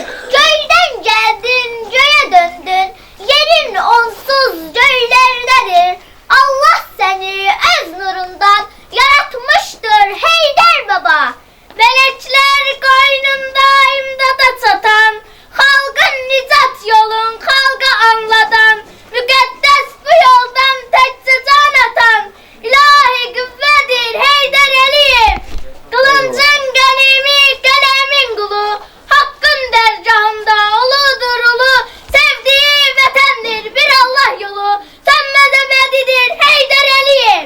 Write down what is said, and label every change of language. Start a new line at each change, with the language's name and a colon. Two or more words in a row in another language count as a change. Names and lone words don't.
Turkish: Göyden geldin, göğe döndün, yerin onsuz göylerdedir. Allah seni öz nurundan yaratmıştır Heydər baba. Melekler koynunda imdada çatan, halkın nicat yolun halka anlatan,
Azerbaijani: müqəddəs bu yoldan təkcə can atan, ilahi qüvvədir Heydər Əliyev. Kılıncın qənimi, qələmin qulu, haqqın dərgahında uludur ulu, sevdiği vətəndir bir Allah yolu, sönməz əbədidir Heydər Əliyev.